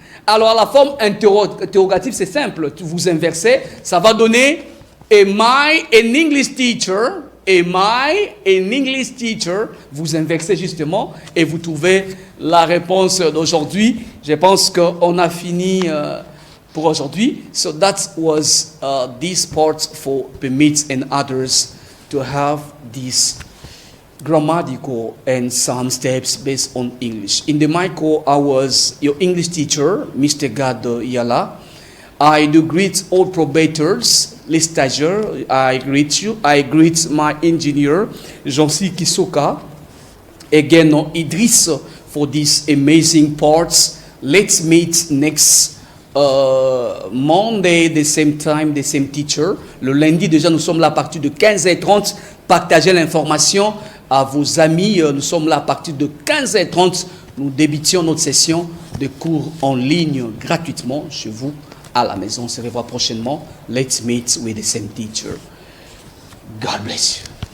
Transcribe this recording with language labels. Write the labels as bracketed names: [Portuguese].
[French] Alors, à la forme interrogative, c'est simple. Vous inversez, ça va donner [English] am I an English teacher? Am I an English teacher? [French] Vous inversez justement et vous trouvez la réponse d'aujourd'hui. Je pense qu'on a fini pour aujourd'hui. [English] So that was this part for permits and others to have this grammatical and some steps based on English. In the micro, I was your English teacher, Mr. Gado Yala. I do greet all probators, [French] les stagiaires, [English] I greet you. I greet my engineer, Jean-C Kisoka. Again, Idriss, for these amazing parts. Let's meet next Monday, the same time, the same teacher. [French] Le lundi, déjà, nous sommes là à partir de 15h30. Partagez l'information à vos amis. Nous sommes là à partir de 15h30. Nous débutions notre session de cours en ligne gratuitement chez vous à la maison. On se revoit prochainement. [English] Let's meet with the same teacher. God bless you.